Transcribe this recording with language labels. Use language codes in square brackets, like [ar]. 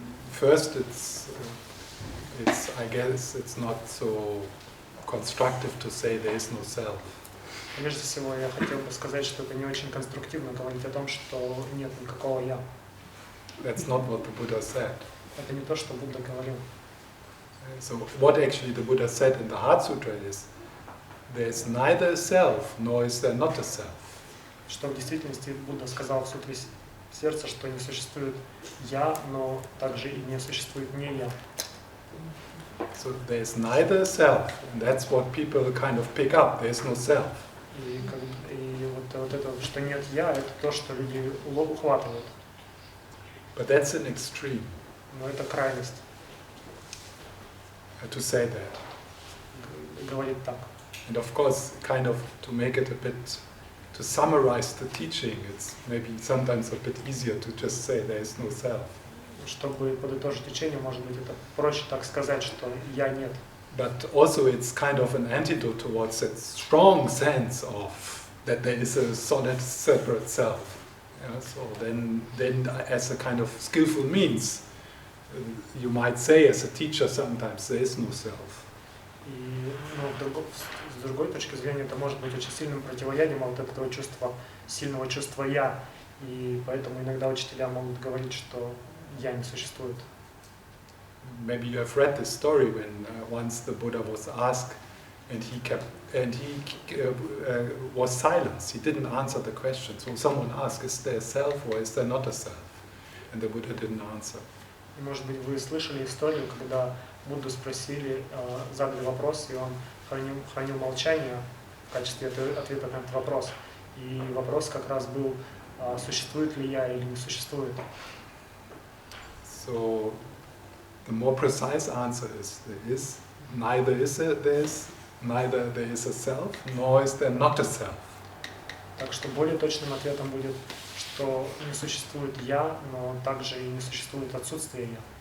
[en] First, it's I guess it's not so constructive to say there is no self. [ru] Прежде всего, я хотел бы сказать, что это не очень конструктивно говорить о том, что нет никакого я. [en] That's not what the Buddha said. [ru] Это не то, что Будда говорил. [en] So what actually the Buddha said in the Heart Sutra is, there is neither a self nor is there not a self. [ru] Что в действительности Будда сказал в сутре сердца, что не существует я, но также и не существует не я. [en] So there is neither a self, and that's what people kind of pick up. There is no self. [ru] И вот это, что нет я, это то, что люди ухватывают. [en] But that's an extreme. [ru] Но это крайность. [en] To say that. [ru] Говорить так. [en] And of course, kind of to make it a bit, to summarize the teaching, it's maybe sometimes a bit easier to just say there is no self. [ru] Чтобы подытожить учение, может быть, это проще так сказать, что я нет. [en] But also it's kind of an antidote towards that strong sense of that there is a solid separate self. Yeah, so then as a kind of skillful means, you might say as a teacher sometimes there is no self. [ru] И с другой точки зрения это может быть очень сильным противоядием от этого чувства, сильного чувства я. И поэтому иногда учителя могут говорить, что я не существует. [en] Maybe you have read this story when once the Buddha was asked, and he was silent. He didn't answer the question. So someone asked, "Is there a self or is there not a self?" And the Buddha didn't answer. [ru] И, может быть, вы слышали историю, когда Будду спросили, задали вопрос, и он хранил молчание в качестве ответа на этот вопрос. И вопрос как раз был, существует ли я или не существует. [en] So the more precise answer is neither there is a self, nor is there not a self. [ru] Так что более точным ответом будет, что не существует я, но также и не существует отсутствие я.